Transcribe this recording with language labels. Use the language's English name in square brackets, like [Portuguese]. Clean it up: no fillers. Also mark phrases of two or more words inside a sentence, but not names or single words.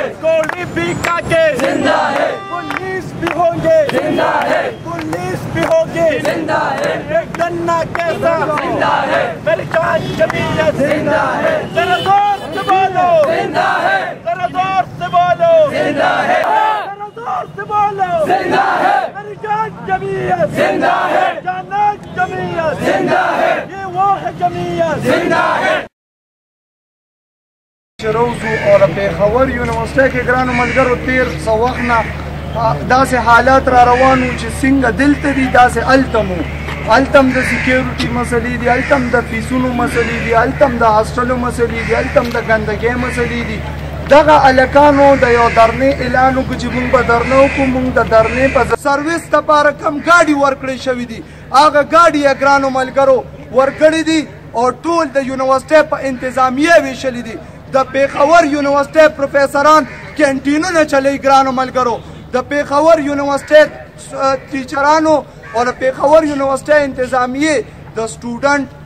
[Urdu] گولی بھی کھا کے زندہ ہے پولیس بھی ہوں گے زندہ ہے پولیس بھی ہوگی زندہ ہے ایک گنا کیسا زندہ ہے میری جان جمعیت زندہ ہے ذرا زور سے بولو زندہ ہے ذرا زور سے بولو زندہ ہے ذرا زور سے بولو زندہ ہے میری جان جمعیت زندہ ہے جانان جمعیت زندہ ہے یہ وہ ہے جمعیت زندہ ہے [Pashto] شروزو اور پیښور یونیورسٹۍ کې ګرانو ملګرو تیر څه وخت نه داسې حالات را روان وو چې څنګه دلته دي داسې هلته مو هلته هم د سکیورټي مسلې دي هلته هم د فیسونو مسلې دي هلته هم د هاسټلو مسلې دي هلته هم د ګندګۍ مسلې دي دغه هلکانو د یو درنې اعلان وکړو چې موږ به درنه وکړو موږ د درنې په سروس دپاره کم ګاډي ورکړی شوي دي هغه ګاډي یې ګرانو ملګرو ورکړي دي او ټول د یونیورسټۍ په انتظامیه ویشلي دي د پیښور یونیورسټۍ پروفیسران کینټینونه چلی ګرانو ملګرو د پیښور یونیورسټۍ ټیچرانو او د پیښور یونیورسټۍ انتظامیه د سټوډنټ